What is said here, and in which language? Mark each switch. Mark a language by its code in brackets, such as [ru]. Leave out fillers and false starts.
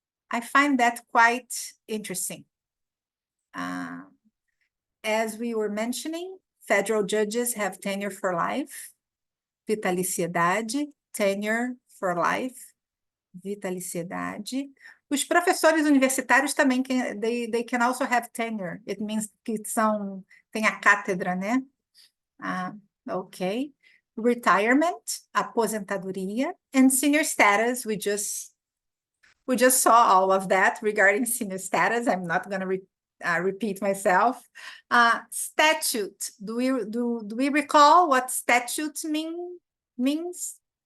[en] I find that quite interesting. As we were mentioning, federal judges have tenure for life, vitaliciedade, tenure for life, vitaliciedade. [pt] Os professores universitários também, [en] they can also have tenure. It means [pt] que tem a cátedra, né? [en] Ok. Retirement, aposentadoria, and senior status, we just saw all of that regarding senior status. I'm not going to repeat myself. Statute, do we recall what statute means?